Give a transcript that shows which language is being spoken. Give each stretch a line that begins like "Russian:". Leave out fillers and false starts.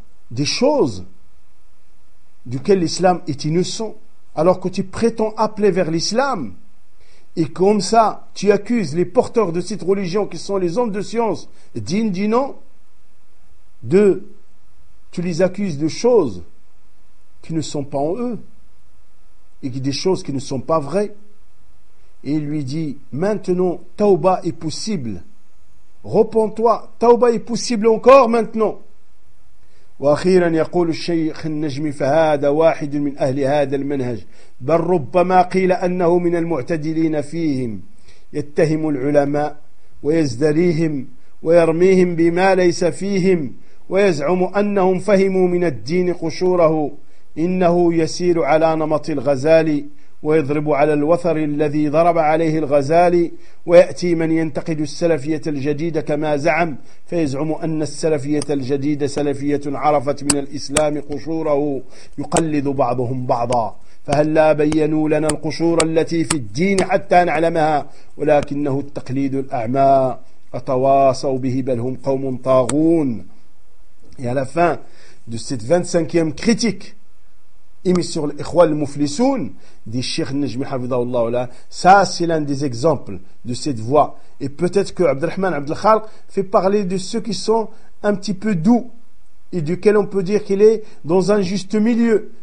French: des choses duquel l'islam est innocent, alors que tu prétends appeler vers l'islam et comme ça tu accuses les porteurs de cette religion qui sont les hommes de science dignes du nom, tu les accuses de choses qui ne sont pas en eux et des choses qui ne sont pas vraies. Et il lui dit, maintenant, Tauba est possible. Repends-toi, Tauba est possible encore maintenant.
Arabic: وأخيرا يقول الشيخ النجم فهذا واحد من أهل هذا المنهج بل ربما قيل أنه من المعتدلين فيهم يتهم العلماء ويزدريهم ويرميهم بما ليس فيهم ويزعم أنهم فهموا من الدين قشوره إنه يسير على نمط الغزالي ويضرب على الوثر الذي ضرب عليه الغزالي ويأتي من ينتقد السلفية الجديدة كما زعم فيزعم أن السلفية الجديدة سلفية عرفت من الإسلام قشوره يقلد بعضهم بعضا فهل لا بينوا لنا القشور التي في الدين حتى نعلمها ولكنه التقليد الأعمى أتواصوا به بل هم قوم طاغون.
French: Et à la fin de cette 25e critique émis sur l'Ikhwal Muflisoun, dit Cheikh Najmi Hafidhahullah, ça c'est l'un des exemples de cette voie. Et peut-être que Abdelrahman Abdelkhalq fait parler de ceux qui sont un petit peu doux et duquel on peut dire qu'il est dans un juste milieu.